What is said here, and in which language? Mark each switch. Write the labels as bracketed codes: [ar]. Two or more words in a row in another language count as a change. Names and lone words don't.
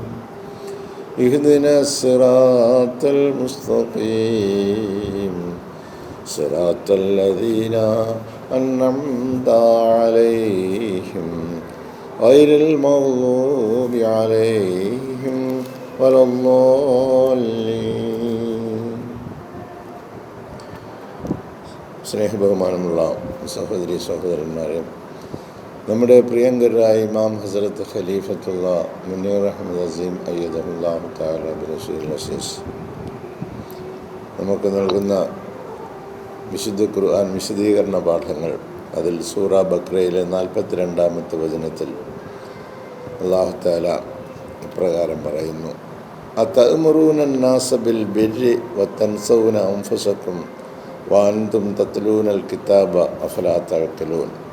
[ar] اهدنا الصراط المستقيم صراط الذين أنعمت عليهم غير المغضوب عليهم ولا الضالين. [ml] സ്നേഹബഹുമാനമുള്ള സഹോദരി സഹോദരന്മാരെ, നമ്മുടെ പ്രിയങ്കരായ ഇമാം ഹസ്രത്ത് ഖലീഫത്തുള്ള മുനീർ അഹമ്മദ് അസീം [ar] أيده الله تعالى بالرسول العزيز [ml] നമുക്ക് നൽകുന്ന വിശുദ്ധ ഖുർആൻ വിശദീകരണ പാഠങ്ങൾ, അതിൽ സൂറ ബഖറയിലെ 42-ാമത്തെ വചനത്തിൽ അല്ലാഹു തആല ഇപ്രകാരം പറയുന്നു: [ar] أتأمرون الناس بالبر وتنسون أنفسكم وأنتم تتلون الكتاب أفلا تعقلون.